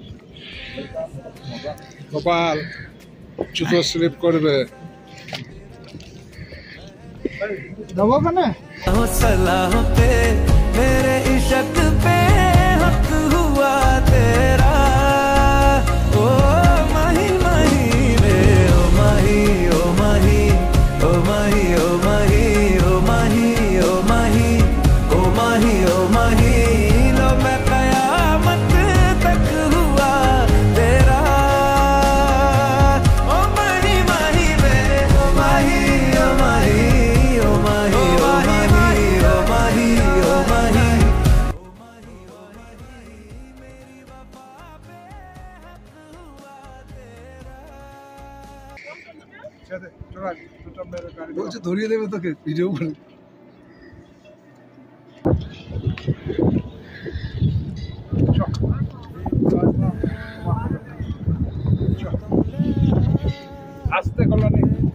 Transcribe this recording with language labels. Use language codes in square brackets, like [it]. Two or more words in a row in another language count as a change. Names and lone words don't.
[bn] কপাল জুতো স্লিপ করবে। দেবো কেন? [hi] सलाह पे मेरे इश्क पे हक हुआ तेरा ओ माही माही रे ओ माही ओ माही ओ माही ओ माही ओ माही ओ माही ओ माही ओ माही लो मैं कयामत तक हुआ तेरा ओ माही माही रे ओ माही ओ माही ओ माही ओ माही ओ माही ओ माही [bn] বলছে ধরিয়ে দেবে তোকে ভিডিও করে। আসতে কলোনি।